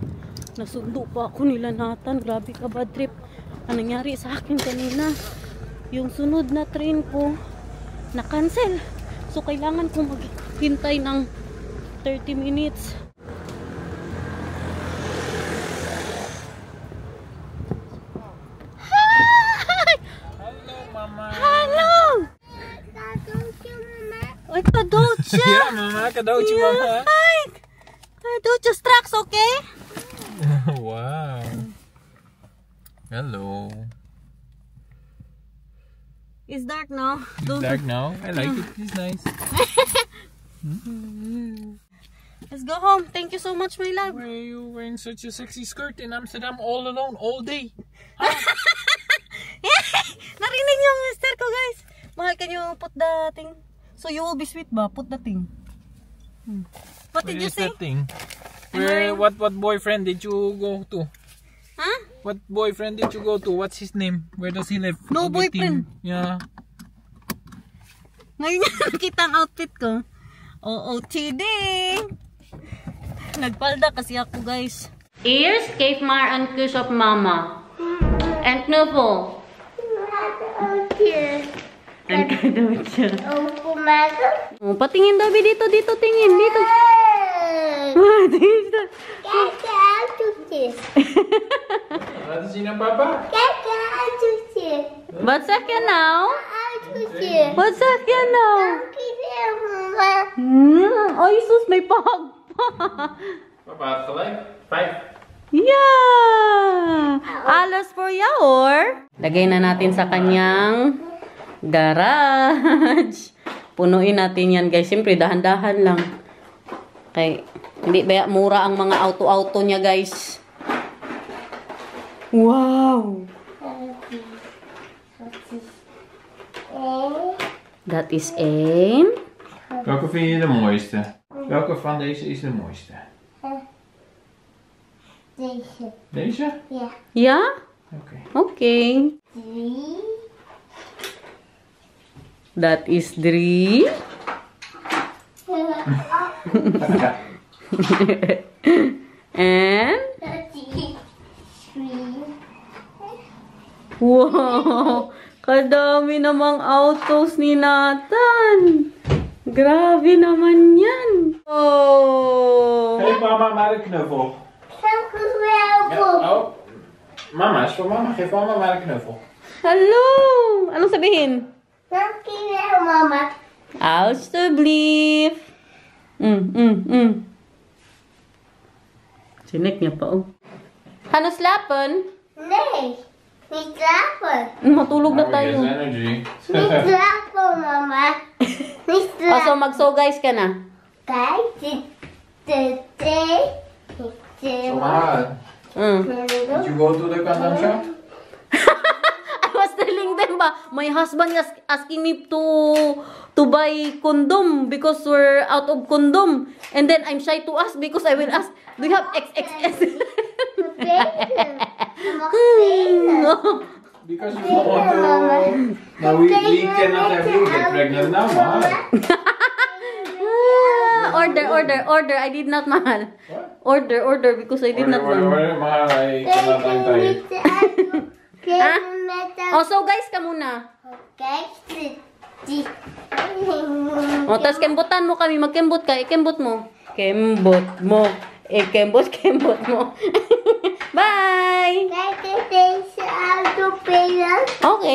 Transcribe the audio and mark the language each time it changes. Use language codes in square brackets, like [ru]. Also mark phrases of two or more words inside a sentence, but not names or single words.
[tl] Nasundo pa ako nila Nathan. Grabe ka bad trip. Ang nangyari sa akin kanina, yung sunod na train ko na-cancel. So, kailangan ko maghintay ng 30 minutes. [en] Hi! Hello, Mama. Hello! Oi, Kadocha! Yeah, Mama. Cadeautje, Mama. Hi! Kadocha straks, okay? Wow. Hello. It's dark now. It's dark now. I like it. It's nice. Let's go home. Thank you so much, my love. Why are you wearing such a sexy skirt in Amsterdam all alone, all day? [tl] Narinig niyo ang mister ko, guys. Mahal, [en] can you put the thing? So you will be sweet ba? Put the thing. What Where did you is say? that thing? I'm Where? wearing- What boyfriend did you go to? Huh? What boyfriend did you go to? What's his name? Where does he live? No With boyfriend. him. Yeah. [tl] Ngayon niya nakita ang outfit ko. OOTD! Nagpalda kasi ako, guys. [en] Ears, Cave Mar, and Kiss of Mama. And Knuffle. And Kadocha. [tl] Oh, patingin, Dabi. Dito, tingin. Dito. Dito. [nl] Laat eens zien aan papa. Wat zeg je nou? Wat zeg je nou? [tl] Ay, sus, may pag. [nl] Papa had gelijk. 5. [en] Yeah! Alles for you, or? [tl] Lagay na natin sa kanyang garage. Punuin natin yan, guys. Siyempre, dahan-dahan lang. Okay. Hindi ba mura ang mga auto-auto niya, guys? [nl] Wow! Dat is 1. Welke vind je de mooiste? Welke van deze is de mooiste? Deze? Ja? Oké. Okay. Dat is 3. [en] And? Wow! [tl] Kadami namang autos ni Nathan. Grabe naman yan. Oh! [nl] Geef mama maar een knuffel. Ja, oh. Mama, is voor mama. Geef mama maar een knuffel. [tl] Hello! Anong sabihin? Alsjeblieft. Sinek niya pa, oh. Ano slapen? [nl] Nee, niet slapen. [tl] Matulog na [en] Oh, [tl] tayo. [en] yes, energy. [nl] Niet slapen, mama. Niet [en] Oh, so [nl] slapen. [tl] mag-so-guys ka na. [nl] Kijk, dit. [en] So, mama, did you go to the condom shop? I was telling them ba, my husband is asking me to buy condom because we're out of condom. And then I'm shy to ask because I will ask, do you have XXS? Because we don't want to. No, we cannot have you get pregnant now, mama. Order. I did not, mahal. Order, because I did not, mahal. [tl] Mahal, ay kinatang tayo. Oh, so guys, ka muna. [en] Okay. [tl] O, tas kembutan mo kami. Magkembut ka. Ikembut mo. Kembut mo. Kembut mo. [en] Bye! Okay.